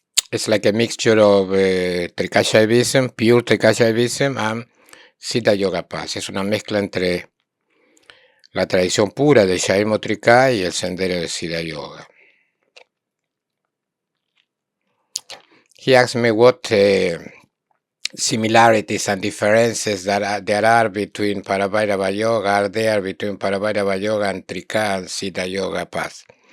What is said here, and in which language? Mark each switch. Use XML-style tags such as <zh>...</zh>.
<en>It's like a mixture of Trika Shaivism, pure Trika Shaivism, and Siddha Yoga Path.</en> <es>Es una mezcla entre la tradición pura de Shaivismo Trika y el sendero de Siddha Yoga.</es> <en>He asked me what similarities and differences that there are between Paravairava Yoga, are there between Paravairava Yoga and Trika and Siddha Yoga Path.</en>